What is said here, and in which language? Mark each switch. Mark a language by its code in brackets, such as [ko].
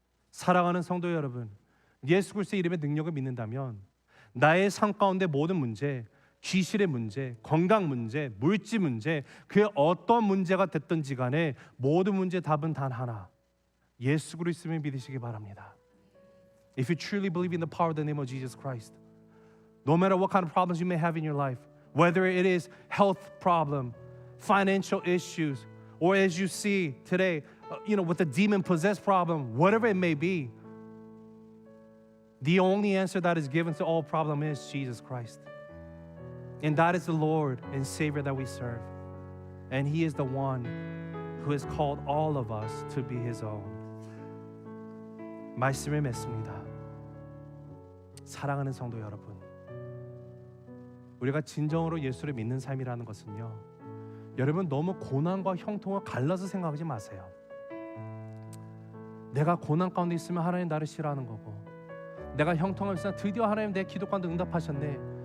[ko] 사랑하는 성도 여러분, 예수 그리스도의 이름의 능력을 믿는다면 나의 삶 가운데 모든 문제, 귀신의 문제, 건강 문제, 물질 문제, 그의 어떤 문제가 됐든지 간에 모든 문제의 답은 단 하나, 예수 그리스도를 믿으시기 바랍니다. [en] If you truly believe in the power of the name of Jesus Christ, no matter what kind of problems you may have in your life, whether it is health problem, financial issues, or as you see today, with the demon-possessed problem, whatever it may be, the only answer that is given to all problem is Jesus Christ. And that is the Lord and Savior that we serve. And He is the one who has called all of us to be His own. [ko] 말씀을 맺습니다. 사랑하는 성도 여러분, 우리가 진정으로 예수를 믿는 삶이라는 것은요, 여러분 너무 고난과 형통을 갈라서 생각하지 마세요. 내가 고난 가운데 있으면 하나님 나를 싫어하는 거고, 내가 형통을 있으면 드디어 하나님 내 기도 가운데 응답하셨네.